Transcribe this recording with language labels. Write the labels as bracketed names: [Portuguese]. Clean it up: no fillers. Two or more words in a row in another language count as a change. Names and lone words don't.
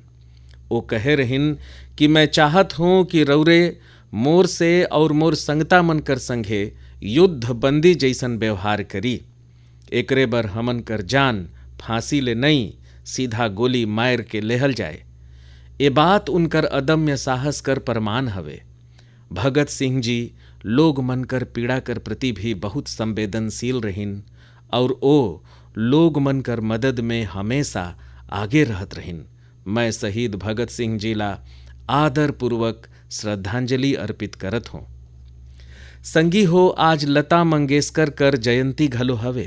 [Surgujia] वो कहे रहिन कि मैं चाहत हूँ कि रौरे मोर से और मोर संगता मन कर संघे युद्ध बंदी जैसन व्यवहार करी। एकरे बर हमन कर जान फांसी ले नहीं, सीधा गोली मार के लेहल जाए। ये बात उनकर अदम्य साहस कर प्रमाण हवे। भगत सिंह जी लोग मन कर पीड़ा कर प्रति भी बहुत संवेदनशील रहिन और ओ लोग मन कर मदद में हमेशा आगे रहत रहिन। मैं शहीद भगत सिंह जी ला आदर पूर्वक श्रद्धांजलि अर्पित करत हूँ। संगी हो, आज लता मंगेशकर कर जयंती घलो हवे।